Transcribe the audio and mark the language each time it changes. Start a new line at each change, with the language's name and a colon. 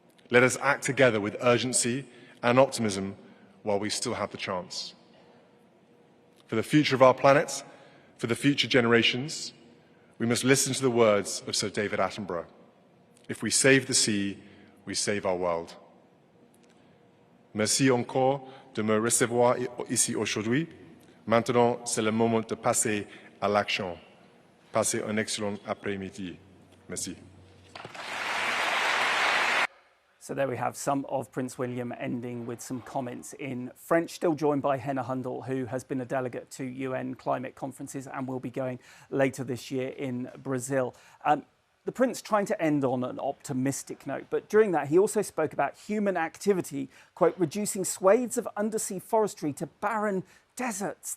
English: Let us act together with urgency and optimism while we still have the chance. For the future of our planet, for the future generations, we must listen to the words of Sir David Attenborough. If we save the sea, we save our world.
French: Merci encore de me recevoir ici aujourd'hui. Maintenant, c'est le moment de passer à l'action. Passez un excellent après-midi. Merci.
English: So there we have some of Prince William ending with some comments in French, still joined by Henna Hundal, who has been a delegate to UN climate conferences and will be going later this year in Brazil. The Prince trying to end on an optimistic note, but during that he also spoke about human activity, quote, reducing swathes of undersea forestry to barren deserts.